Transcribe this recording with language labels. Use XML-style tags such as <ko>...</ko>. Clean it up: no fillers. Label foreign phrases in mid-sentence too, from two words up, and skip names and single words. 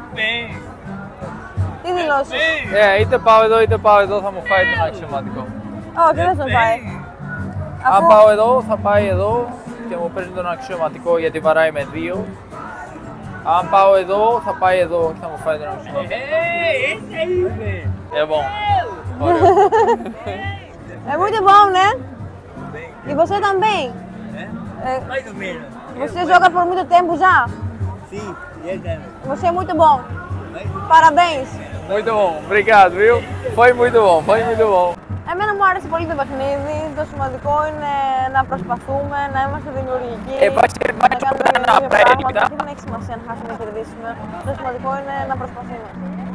<el>Τι δηλώσεις? Είτε πάω εδώ είτε πάω εδώ, θα μου φάει τον αξιωματικό. Όχι, δεν τον πάει. Αν πάω εδώ, θα πάει εδώ και μου παίρνει τον αξιωματικό γιατί βαράει με 2. Αν πάω εδώ, θα πάει εδώ και θα μου φάει τον αξιωματικό.</el> <pt>Bom. É muito bom, né? E você também? Mais ou menos. Você joga por muito tempo já? Sim, verdade. Você é muito bom. Parabéns. Muito bom, obrigado, viu? Foi muito bom, foi muito bom.</pt> <el>Εμένα μου άρεσε πολύ το παιχνίδι. Το σημαντικό είναι να προσπαθούμε, να είμαστε δημιουργικοί. Να κάνουμε πράγματα. Δεν έχει σημασία αν χάσουμε ή κερδίσουμε. Το σημαντικό είναι να προσπαθούμε.</el>